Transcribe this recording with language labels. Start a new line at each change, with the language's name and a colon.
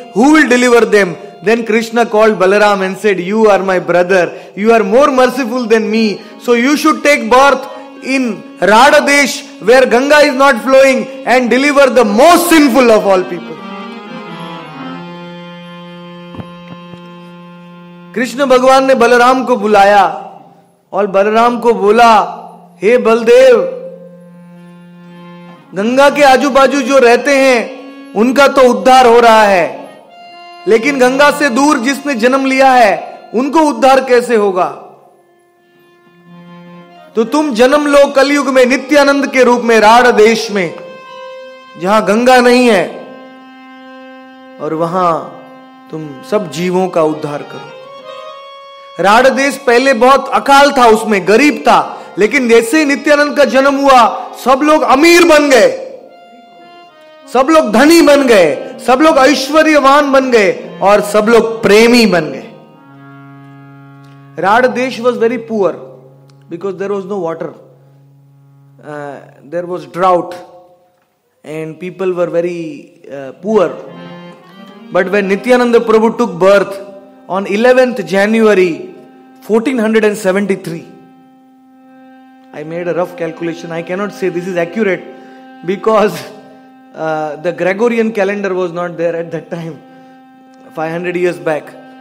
English: Who will deliver them? Then Krishna called Balaram and said, you are my brother, you are more merciful than me, so you should take birth in Radhadesh where Ganga is not flowing and deliver the most sinful of all people.
Hindi: Krishna भगवान ने बलराम को बुलाया और बलराम को बोला, हे बलदेव, गंगा के आजू बाजू जो रहते हैं उनका तो उद्धार हो रहा है, लेकिन गंगा से दूर जिसने जन्म लिया है उनको उद्धार कैसे होगा? तो तुम जन्म लो कलयुग में नित्यानंद के रूप में राढ़ देश में, जहां गंगा नहीं है, और वहां तुम सब जीवों का उद्धार करो। राढ़ देश पहले बहुत अकाल था, उसमें गरीब था, लेकिन जैसे ही नित्यानंद का जन्म हुआ सब लोग अमीर बन गए, सब लोग धनी बन गए, सब लोग ऐश्वर्यवान बन गए और सब लोग प्रेमी बन गए।
English: राढ़ देश was very poor because there was no water, there was drought and people were very poor. But when Nityananda Prabhu took birth on 11th January 1473, I made a rough calculation. I cannot say this is accurate because the Gregorian calendar was not there at that time, 500 years back.